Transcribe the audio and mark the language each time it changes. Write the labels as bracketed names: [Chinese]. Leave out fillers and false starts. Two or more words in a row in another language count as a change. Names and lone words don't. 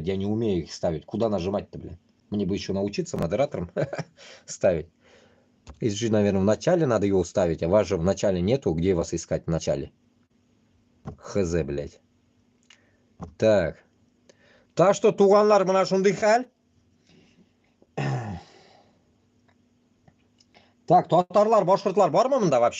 [Russian] Я не умею их ставить. Куда нажимать-то, блин? Мне бы еще научиться модератором ставить. Если, наверное, в начале надо его ставить, а вас же в начале нету. Где вас искать в начале? Хз, блядь. Так. Так что, [Tatar] туганлар, мына шундый хәл. Так, татарлар, башкортлар бармы мында вообще?